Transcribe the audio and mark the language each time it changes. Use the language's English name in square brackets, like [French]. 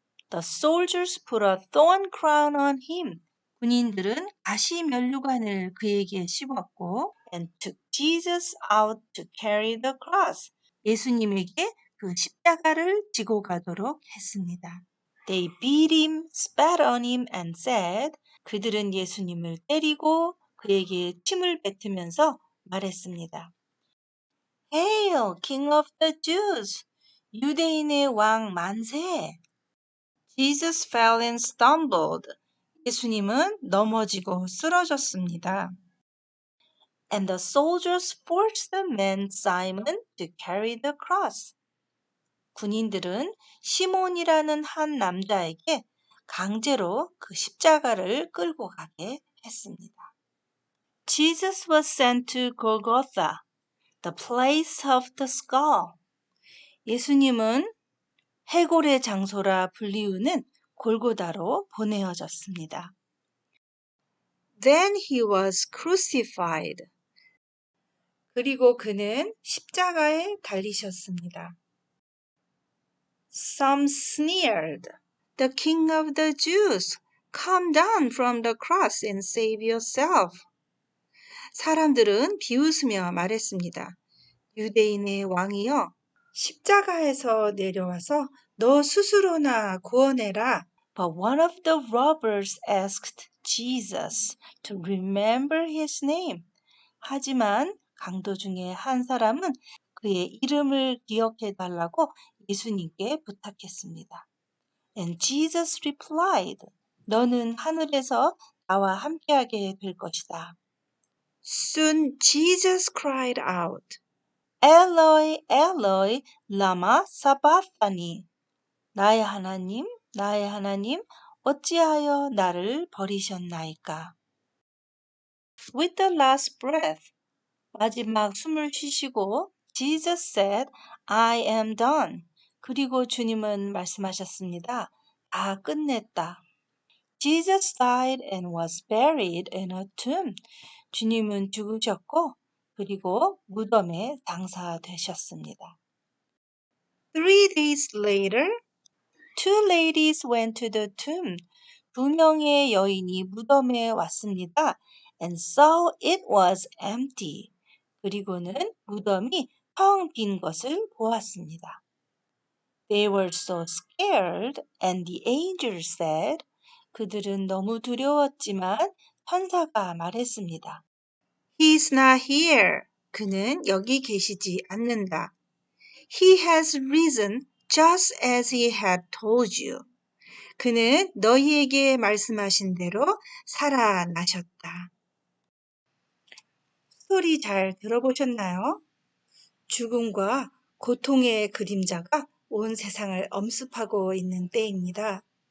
[English] The soldiers put a thorn crown on him. [Korean] 군인들은 가시 면류관을 그에게 씹었고 [English] and took Jesus out to carry the cross. [Korean] 예수님에게 그 십자가를 지고 가도록 했습니다. [English] They beat him, spat on him and said, [Korean] 그들은 예수님을 때리고 그에게 침을 뱉으면서 말했습니다. [English] Hail, King of the Jews! [Korean] 유대인의 왕 만세! [English] Jesus fell and stumbled. [Korean] 예수님은 넘어지고 쓰러졌습니다. [English] And the soldiers forced the man Simon to carry the cross. [Korean] 군인들은 시몬이라는 한 남자에게 강제로 그 십자가를 끌고 가게 했습니다. [English] Jesus was sent to Golgotha, the place of the skull. [Korean] 예수님은 해골의 장소라 불리우는 골고다로 보내어졌습니다. [English] Then he was crucified. [Korean] 그리고 그는 십자가에 달리셨습니다. [English] Some sneered, The King of the Jews, come down from the cross and save yourself. [Korean] 사람들은 비웃으며 말했습니다. 유대인의 왕이여, 십자가에서 내려와서 너 스스로나 구원해라. [English] But one of the robbers asked Jesus to remember his name. [Korean] 하지만 강도 중에 한 사람은 그의 이름을 기억해 달라고 예수님께 부탁했습니다. [English] And Jesus replied, [Korean] 너는 하늘에서 나와 함께하게 될 것이다. [English] Soon Jesus cried out, [Aramaic] Eloi, Eloi, lama sabachthani. [Korean] 나의 하나님, 나의 하나님, 어찌하여 나를 버리셨나이까? [English] With the last breath, [Korean] 마지막 숨을 쉬시고 [English] Jesus said, I am done. [Korean] 그리고 주님은 말씀하셨습니다. 다 끝냈다. [English] Jesus died and was buried in a tomb. [Korean] 주님은 죽으셨고 그리고 무덤에 장사되셨습니다. [English] 3 days later, two ladies went to the tomb. [Korean] 2명의 여인이 무덤에 왔습니다. [English] And saw it was empty. [Korean] 그리고는 무덤이 텅 빈 것을 보았습니다. [English] They were so scared, and the angel said, [Korean] 그들은 너무 두려웠지만 천사가 말했습니다. [English] He's not here. [Korean] 그는 여기 계시지 않는다. [English] He has risen just as he had told you. [Korean] 그는 너희에게 말씀하신 대로 살아나셨다. 스토리 잘 들어보셨나요? 죽음과 고통의 그림자가 온 세상을 엄습하고 있는 때입니다.